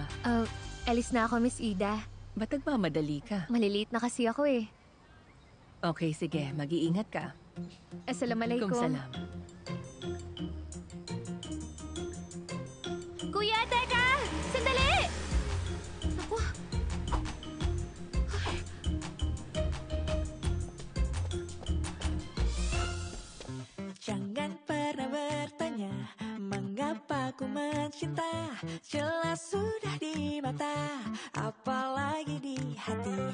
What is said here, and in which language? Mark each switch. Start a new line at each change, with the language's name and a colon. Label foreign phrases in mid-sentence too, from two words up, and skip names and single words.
Filipino: Alis na ako, Miss Ida. Ba't nagmamadali ka? Maliliit na kasi ako eh. Okay, sige. Mag-iingat ka. Assalamualaikum. Kung salam. Kuya, teka! Sandali! Ako.
Indonesian: Jangan pernah bertanya mengapa ku mencinta. Jelas sudah di mata, apalagi di hati.